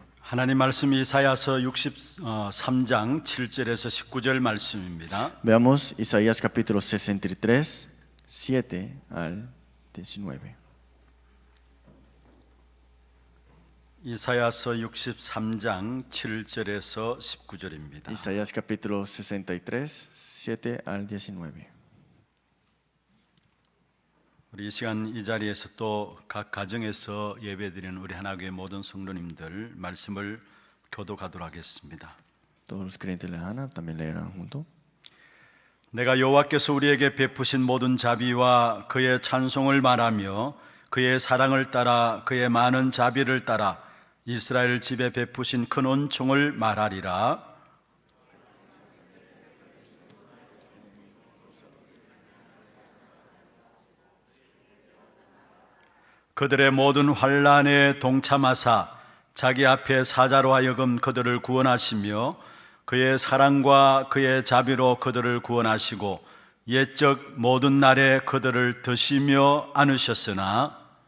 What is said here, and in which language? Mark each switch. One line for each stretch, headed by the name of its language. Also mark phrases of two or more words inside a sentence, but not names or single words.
Korean: 하나님 말씀 이사야서 63장 7절에서 19절 말씀입니다.
Spanish: Veamos Isaías capítulo 63, 7 al 19.
Korean: 이사야서 63장 7절에서 19절입니다.
Spanish: Isaías capítulo 63, 7 al 19.
Korean: 우리 이 시간 이 자리에서 또 각 가정에서 예배드리는 우리 하나교회 모든 성도님들 말씀을 교독하도록 하겠습니다.
Spanish: Todos los creyentes de la Hana también leerán junto.
Korean: 내가 여호와께서 우리에게 베푸신 모든 자비와 그의 찬송을 말하며 그의 사랑을 따라 그의 많은 자비를 따라 이스라엘 집에 베푸신 큰 은총을 말하리라. 그들의 모든 환난에 동참하사 자기 앞에 사자로 하여금 그들을 구원하시며 그의 사랑과 그의 자비로 그들을 구원하시고 옛적 모든 날에 그들을 드시며 안으셨으나